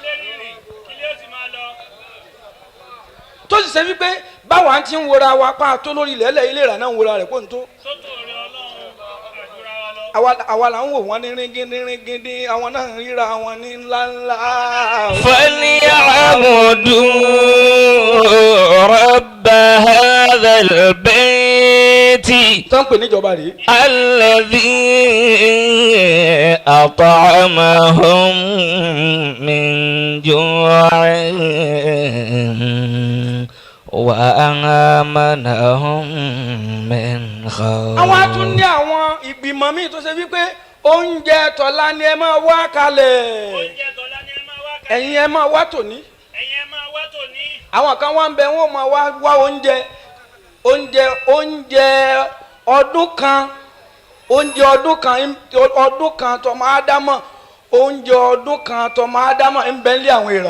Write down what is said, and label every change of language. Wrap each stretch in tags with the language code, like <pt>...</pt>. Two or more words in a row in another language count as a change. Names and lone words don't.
<yo>tó sì ṣe wípé báwa ti ń wora wa pa tó lórí ilẹ̀ ilé ìlera náà ń wora rẹ̀ pọ̀ ní tó. àwa là ń wò wọ́n ní ríngídín àwọn náà ń ríra wọn ní ńláńlá.</yo> <ar>فليعبدوا رب هذا البيت.</ar> <yo>tó ń pè níjọba rèé.</yo> <ar>الذي أطعمهم من جوع وآمنهم من خوف.</ar> <yo>àwọn á tún ní àwọn ìgbìmọ̀ míì tó ṣe wípé oúnjẹ tọ̀la ni ẹ máa wá kalẹ̀ ẹ̀yin ẹ máa wá tòní àwọn kan wá ń bẹ wọn máa wá oúnjẹ ọdún kan tọmọ ádámọ̀ oúnjẹ ọdún kan tọmọ ádámọ̀ ń bẹ nílé àwọn èèrà.</yo>